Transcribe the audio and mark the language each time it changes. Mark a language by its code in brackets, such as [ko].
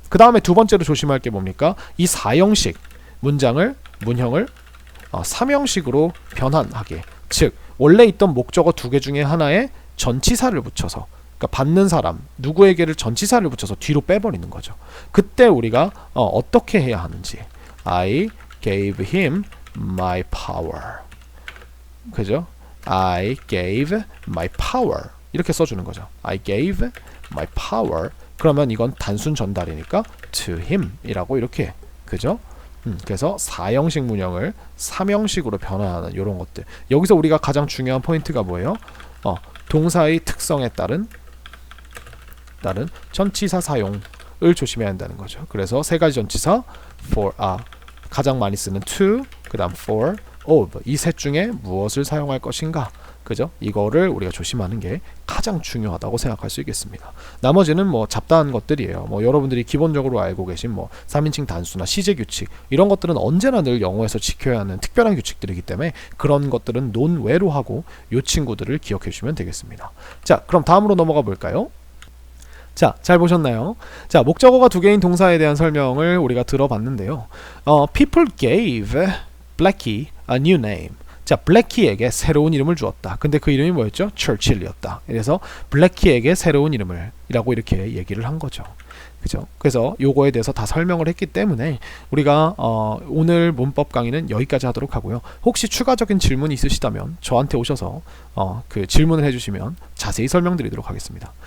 [ko] 그 다음에 두 번째로 조심할 게 뭡니까? 이 사형식 문형을 3형식으로 변환하게. 즉 원래 있던 목적어 두 개 중에 하나에 전치사를 붙여서 그러니까 받는 사람 누구에게를 전치사를 붙여서 뒤로 빼버리는 거죠. 그때 우리가 어떻게 해야 하는지 [en] I gave him my power. [ko] 그죠? [en] I gave my power [ko] 이렇게 써주는 거죠. [en] I gave my power. [ko] 그러면 이건 단순 전달이니까 [en] to him [ko] 이라고 이렇게. 그죠? 그래서 4형식 문형을 3형식으로 변화하는 이런 것들. 여기서 우리가 가장 중요한 포인트가 뭐예요? 동사의 특성에 따른 전치사 사용을 조심해야 한다는 거죠. 그래서 세 가지 전치사 for, 가장 많이 쓰는 to, 그 다음 for, of 이 셋 중에 무엇을 사용할 것인가, 그죠? 이거를 우리가 조심하는 게 가장 중요하다고 생각할 수 있겠습니다. 나머지는 뭐 잡다한 것들이에요. 뭐 여러분들이 기본적으로 알고 계신 뭐 3인칭 단수나 시제 규칙 이런 것들은 언제나 늘 영어에서 지켜야 하는 특별한 규칙들이기 때문에 그런 것들은 논외로 하고 이 친구들을 기억해 주시면 되겠습니다. 자, 그럼 다음으로 넘어가 볼까요? 자, 잘 보셨나요? 자, 목적어가 두 개인 동사에 대한 설명을 우리가 들어봤는데요. [en] People gave Blackie a new name. [ko] 자, 블래키에게 새로운 이름을 주었다. 근데 그 이름이 뭐였죠? 처칠이었다. 그래서 블래키에게 새로운 이름을 이라고 이렇게 얘기를 한 거죠. 그죠? 그래서 요거에 대해서 다 설명을 했기 때문에 우리가 오늘 문법 강의는 여기까지 하도록 하고요. 혹시 추가적인 질문이 있으시다면 저한테 오셔서 그 질문을 해주시면 자세히 설명드리도록 하겠습니다.